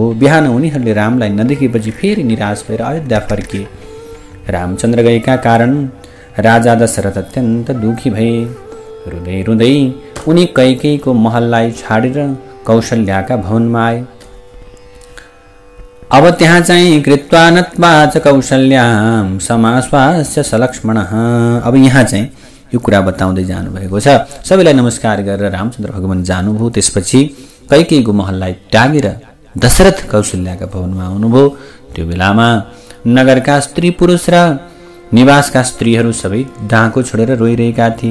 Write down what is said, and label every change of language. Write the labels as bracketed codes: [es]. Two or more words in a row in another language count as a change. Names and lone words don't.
[ne] बिहान उनीहरूले रामलाई नदेखेपछि फेरि निराश भएर अयोध्या फर्किए। रामचन्द्र गएका कारण राजा दशरथ अत्यन्त दुखी भए। रुँदै रुँदै उनी कैकेयीको महललाई छाडेर कौशल्याका भवनमा आए। अब त्यहाँ चाहिँ [sa] कृत्वा नत्वा च कौशल्यां समाश्वास्य सलक्ष्मणः। [ne] अब यहाँ चाहिँ यो कुरा बताउँदै जानुभएको छ। सबैलाई नमस्कार गरेर रामचन्द्र भगवान जानुभयो। त्यसपछि कैकेयीको महललाई त्यागेर दशरथ कौशल्याका भवनमा आउनुभयो। त्यो बेलामा नगरका स्त्री पुरुष र निवासका स्त्रीहरू सबै डाँको छोडेर रोइरहेका थिए।